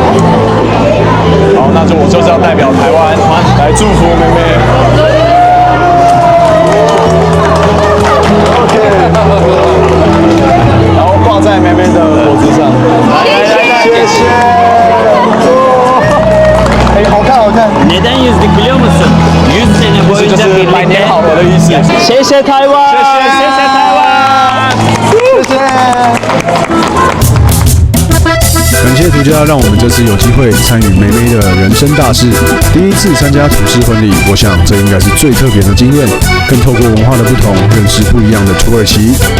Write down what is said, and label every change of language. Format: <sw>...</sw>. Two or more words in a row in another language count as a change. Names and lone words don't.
<zh>好，那我就是要代表台湾来祝福妹妹。OK， 然后挂在妹妹的脖子上。谢谢。哎，好看。</zh> <tr>Neden yüzlük biliyor musun? 100 sene boyunca</tr> <zh>就是百年好合的意思。谢谢台湾，谢谢台湾，谢谢。感谢涂家，让我们这次有机会参与梅梅的人生大事。第一次参加土式婚礼，我想这应该是最特别的经验，更透过文化的不同，认识不一样的土耳其。</zh>